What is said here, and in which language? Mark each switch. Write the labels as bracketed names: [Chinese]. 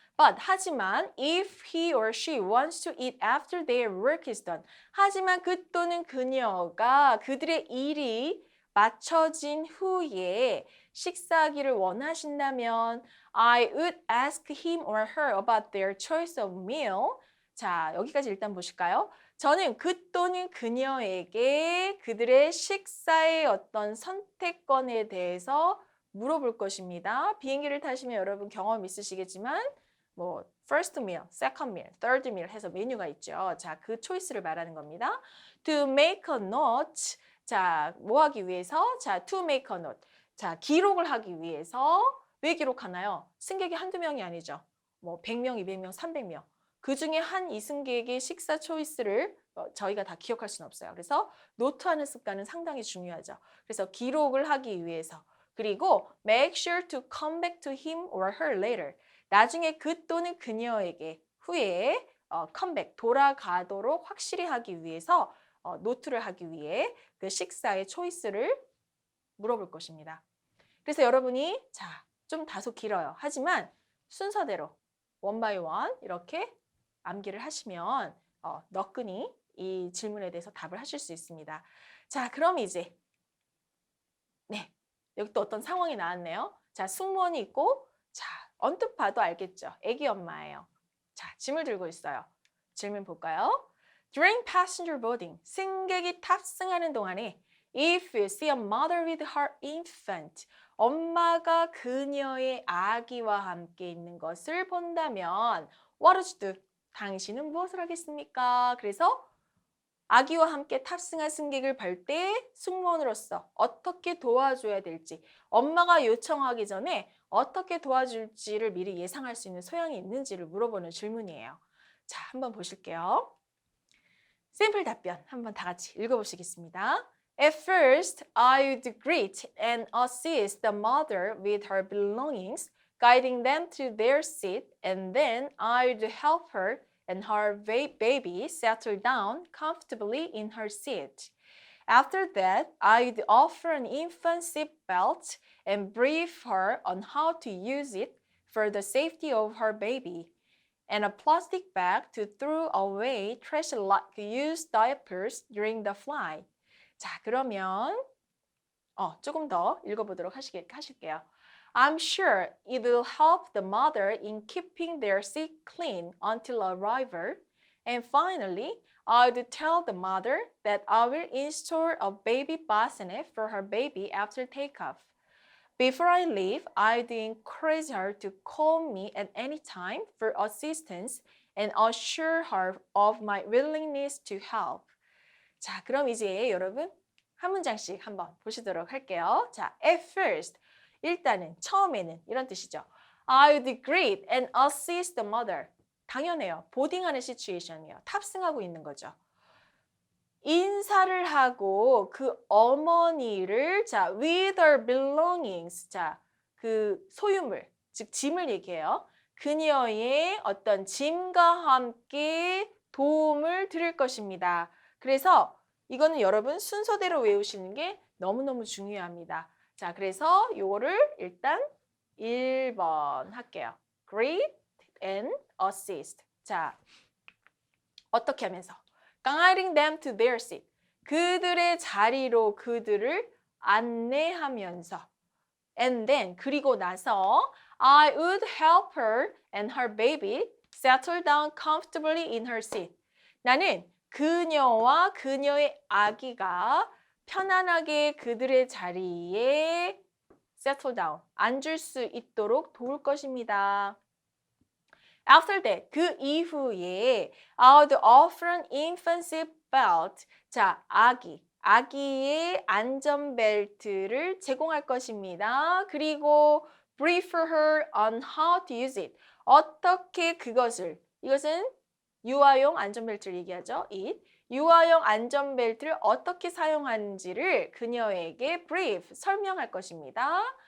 [English] But [Korean] 하지만 [English] if he or she wants to eat after their work is done. [Korean] 하지만 그 또는 그녀가 그들의 일이 마쳐진 후에 식사하기를 원하신다면 [English] I would ask him or her about their choice of meal. [Korean] 자, 여기까지 일단 보실까요? 저는 그 또는 그녀에게 그들의 식사의 어떤 선택권에 대해서 물어볼 것입니다. 비행기를 타시면 여러분 경험 있으시겠지만 [English] first meal, second meal, third meal [Korean] 해서 메뉴가 있죠. 자, 그 초이스를 말하는 겁니다. [English] To make a note. 자, [Korean] 뭐 하기 위해서? [English] 자, to make a note. [Korean] 자, 기록을 하기 위해서 왜 기록하나요? 승객이 한두 명이 아니죠. 100명, 200명, 300명. 그 중에 한 이승객의 식사 초이스를 저희가 다 기억할 수는 없어요. 그래서 노트하는 습관은 상당히 중요하죠. 그래서 기록을 하기 위해서 그리고 [English] make sure to come back to him or her later. [Korean] 나중에 그 또는 그녀에게 후에 컴백, 돌아가도록 확실히 하기 위해서 노트를 하기 위해 그 식사의 초이스를 물어볼 것입니다. 그래서 여러분이 자, 좀 다소 길어요. 하지만 순서대로 원 바이 원 이렇게 암기를 하시면 너끈히 이 질문에 대해서 답을 하실 수 있습니다. 자, 그럼 이제 네, 여기 또 어떤 상황이 나왔네요. 자, 승무원이 있고 자, 언뜻 봐도 알겠죠. 애기 엄마예요. 자, 짐을 들고 있어요. 질문 볼까요? [English] During passenger boarding, [Korean] 승객이 탑승하는 동안에 [English] if you see a mother with her infant, [Korean] 엄마가 그녀의 아기와 함께 있는 것을 본다면 [English] what would you do? [Korean] 당신은 무엇을 하겠습니까? 그래서 아기와 함께 탑승한 승객을 볼 때 승무원으로서 어떻게 도와줘야 될지, 엄마가 요청하기 전에 어떻게 도와줄지를 미리 예상할 수 있는 소양이 있는지를 물어보는 질문이에요. 자, 한번 보실게요. 샘플 답변 한번 다 같이 읽어보시겠습니다. [English] At first, I would greet and assist the mother with her belongings, guiding them to their seat, and then I would help her and her baby settle down comfortably in her seat. After that, I'd offer an infant seat belt and brief her on how to use it for the safety of her baby, and a plastic bag to throw away trash like used diapers during the flight. [Korean] 자, 그러면 조금 더 읽어보도록 하실게요. [English] I'm sure it will help the mother in keeping their seat clean until arrival. And finally, I would tell the mother that I will install a baby bassinet for her baby after takeoff. Before I leave, I'd encourage her to call me at any time for assistance and assure her of my willingness to help. [Korean] 자, 그럼 이제 여러분 한 문장씩 한번 보시도록 할게요. 자, [English] at first, [Korean] 일단은 처음에는 이런 뜻이죠. [English] I would greet and assist the mother. [Korean] 당연해요. 보딩하는 시츄에이션이에요. 탑승하고 있는 거죠. 인사를 하고 그 어머니를 자, [English] with her belongings. [Korean] 자, 그 소유물, 즉 짐을 얘기해요. 그녀의 어떤 짐과 함께 도움을 드릴 것입니다. 그래서 이거는 여러분 순서대로 외우시는 게 너무너무 중요합니다. 자, 그래서 요거를 일단 1번 할게요. [English] Greet and assist. 자, [Korean] 어떻게 하면서? [English] Guiding them to their seat. [Korean] 그들의 자리로 그들을 안내하면서. [English] And then, [Korean] 그리고 나서 [English] I would help her and her baby settle down comfortably in her seat. [Korean] 나는 그녀와 그녀의 아기가 편안하게 그들의 자리에 [English] settle down, [Korean] 앉을 수 있도록 도울 것입니다. [English] After that, [Korean] 그 이후에 [English] I would offer an infant seat belt. [Korean] 자, 아기의 안전벨트를 제공할 것입니다. 그리고 [English] brief her on how to use it. [Korean] 어떻게 그것을, 이것은 유아용 안전벨트를 얘기하죠. [English] it. [Korean] 유아용 안전벨트를 어떻게 사용하는지를 그녀에게 [English] brief, [Korean] 설명할 것입니다.